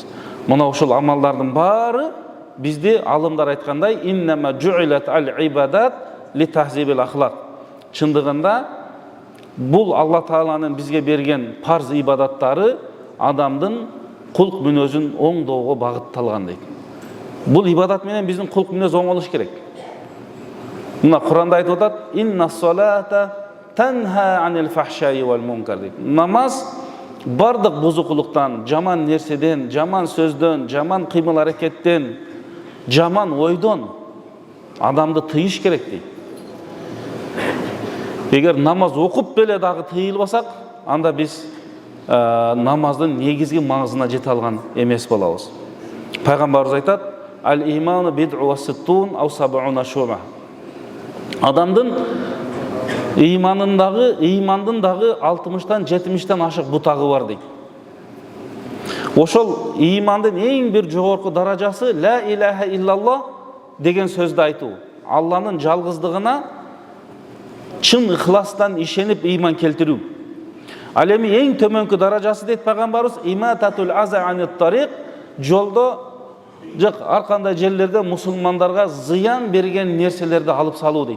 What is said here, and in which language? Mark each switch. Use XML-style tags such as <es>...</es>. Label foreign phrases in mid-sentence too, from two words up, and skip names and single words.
<ky>Мына ушул амалдардын баары бизди алымдар айткандай</ky> <ar>إنما جعلت العبادات لتهذيب الأخلاق.</ar> <ky>Чындыгында бул Алла Тааланын бизге берген парз ибадаттары адамдын кулк мүнөзүн оңдоого багытталган дейт. Бул ибадат менен биздин кулк мүнөз оңолуш керек. Мына Куранда айтып атат:</ky> <ar>«إن الصلاة تنهى عن الفحشاء والمنكر» дейт.</ar> <ky>Намаз бардык бузукулуктан, жаман нерседен, жаман сөздөн, жаман кыймыл аракеттен, жаман ойдон адамды тыйыш керек дейт. Эгер намаз окуп беле дагы тыйылбасак, анда биз намаздын негизги маңызына жете алган эмес болобуз. Пайгамбарыбыз айтат:</ky> <ar>«الإيمان بضع وستون أو سبعون شعبة».</ar> <ky>Адамдын имандын дагы 60-тан 70-тен ашык бутагы бар дейт. Ошол имандын эң бир жогорку даражасы</ky> <ar>لا إله إلا الله</ar> <ky>деген сөздү айтуу. Алланын жалгыздыгына чын ыхластан ишенип иман келтирүү. Ал эми эң төмөнкү даражасы дейт пайгамбарыбыз</ky> <ar>إماطة الأذى عن الطريق,</ar> <ky>жолдо ар кандай жерлерде мусулмандарга зыян берген нерселерди алып салуу дейт.</ky>